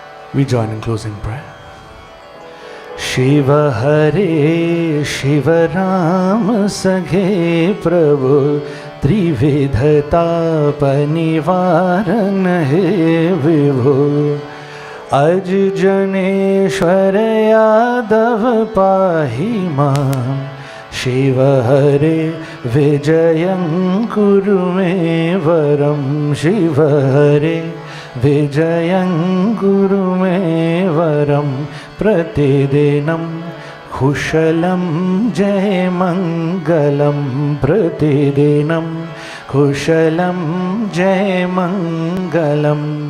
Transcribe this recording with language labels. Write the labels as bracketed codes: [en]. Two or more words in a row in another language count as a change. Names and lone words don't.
[en] We join in closing prayer. [sa] शिव हरे शिव राम सखे प्रभु त्रिविधताप निवारण हे विभु अज जनेश्वर यादव पाहि मां शिव हरे विजयं कुरु मे वरं शिव हरे विजयं कुरु मे वरं प्रतिदिनं कुशलं जय मङ्गलं प्रतिदिनं कुशलं जय मङ्गलम्